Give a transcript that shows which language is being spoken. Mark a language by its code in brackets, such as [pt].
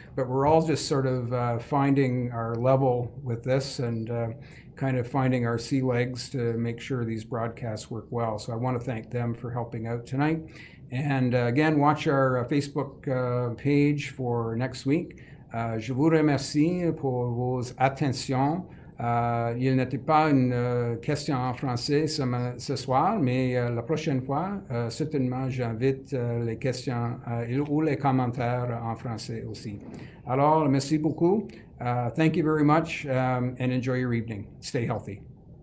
[en] But we're all just sort of finding our level with this and kind of finding our sea legs to make sure these broadcasts work well. So I want to thank them for helping out tonight. And again, watch our Facebook page for next week. [fr] Je vous remercie pour vos attentions. Il n'était pas une question en français ce soir, mais la prochaine fois, certainement, j'invite les questions ou les commentaires en français aussi. Alors, merci beaucoup. [en] Thank you very much, and enjoy your evening. Stay healthy.